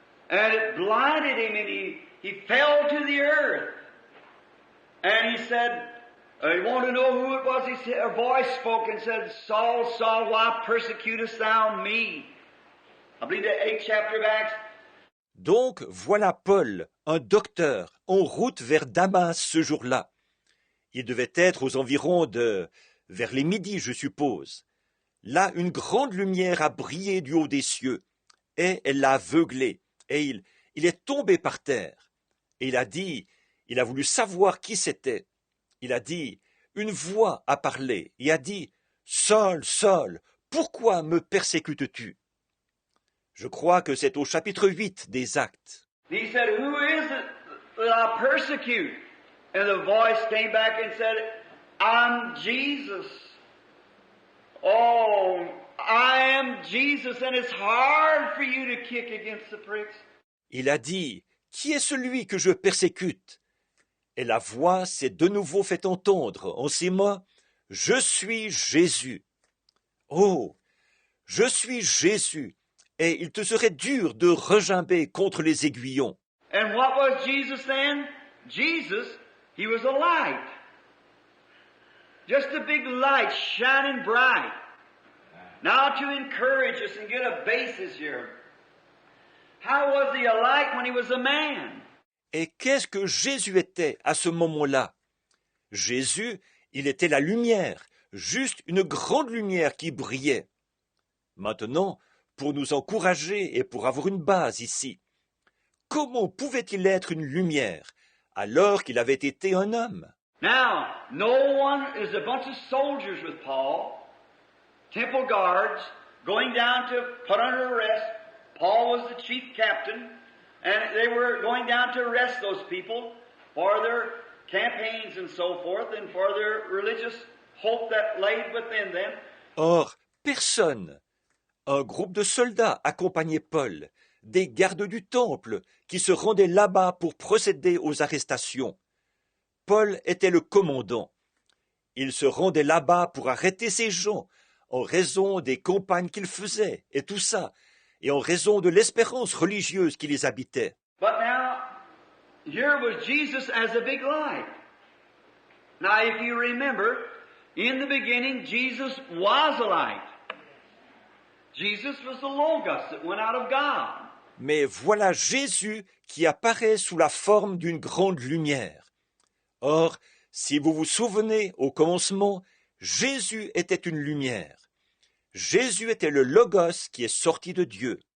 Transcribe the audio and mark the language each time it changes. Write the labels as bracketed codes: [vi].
[en] And it blinded him, and he fell to the earth. And he said, he wanted to know who it was. A voice spoke and said, Saul, Saul, why persecutest thou me? I believe the 8th chapter of Acts. [fr] Donc voilà Paul, un docteur, en route vers Damas ce jour-là. Il devait être aux environs vers les midis, je suppose. Là, une grande lumière a brillé du haut des cieux, et elle l'a aveuglé, et il est tombé par terre. Et il a voulu savoir qui c'était. Il a dit, une voix a parlé, et a dit, Saul, Saul, pourquoi me persécutes-tu? Je crois que c'est au chapitre 8 des Actes. [en] He said, who is it that I persecute? And the voice came back and said, I'm Jesus. Oh, I am Jesus, and it's hard for you to kick against the pricks. [fr] Il a dit, qui est celui que je persécute? Et la voix s'est de nouveau fait entendre en ces mots, je suis Jésus. Oh, je suis Jésus. Et il te serait dur de regimber contre les aiguillons. [en] And what was Jesus then? Jesus, he was a light. Just a big light shining bright. Now to encourage us and get a basis here. How was he a light when he was a man? [fr] Et qu'est-ce que Jésus était à ce moment-là? Jésus, il était la lumière, juste une grande lumière qui brillait. Maintenant, pour nous encourager et pour avoir une base ici, comment pouvait-il être une lumière alors qu'il avait été un homme? [en] Now, no one is a bunch of soldiers with Paul, temple guards, going down to put under arrest. Paul was the chief captain, and they were going down to arrest those people for their campaigns and so forth, and for their religious hope that lay within them. [fr] Or, personne. Un groupe de soldats accompagnait Paul, des gardes du temple qui se rendaient là-bas pour procéder aux arrestations. Paul était le commandant. Il se rendait là-bas pour arrêter ces gens en raison des campagnes qu'il faisait et tout ça, et en raison de l'espérance religieuse qui les habitait. [en] But now, here was Jesus as a big light. Now, if you remember, in the beginning, Jesus was a light. Jesus was the Logos that went out of God. [fr] Mais voilà Jésus qui apparaît sous la forme d'une grande lumière. Or, si vous vous souvenez, au commencement, Jésus était une lumière. Jésus était le Logos qui est sorti de Dieu.